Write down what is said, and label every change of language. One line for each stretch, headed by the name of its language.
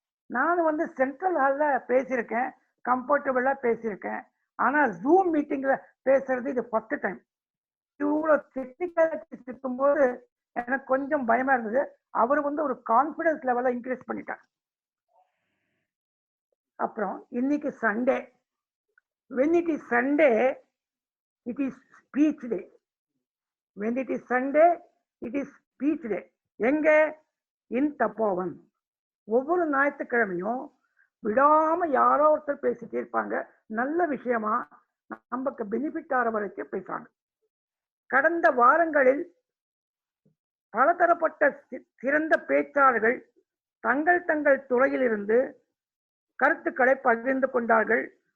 Tamil: நான் சென்ட்ரல் ஹால்ல பேசியிருக்கேன், கம்ஃபர்டபுளா பேசியிருக்கேன். ஆனா ஜூம் மீட்டிங்ல பேசுறது இது ஃபர்ஸ்ட் டைம். இவ்வளவு டெக்னிக்கலிட்டிஸ் இருக்கும்போது எனக்கு கொஞ்சம் பயமா இருந்தது. அவர் ஒரு கான்பிடன்ஸ் லெவலை இன்க்ரீஸ் பண்ணிட்டார். அப்புறம் இன்னைக்கு Sunday.
English: when it is Sunday it is speech day. when it is Sunday it is speech day.
Tamil: எங்க? இன் தப்போவன். ஒவ்வொரு ஞாயிற்றுக்கிழமையும் விடாம யாரோ ஒருத்தர் பேசிட்டே இருப்பாங்க. நல்ல விஷயமா நமக்கு பெனிஃபிட் ஆகிற வரைக்கும் பேசுறாங்க. கடந்த வாரங்களில் பலதரப்பட்ட சிறந்த பேச்சாளர்கள் தங்கள் துறையிலிருந்து கருத்துக்களை பகிர்ந்து கொண்டார்கள்.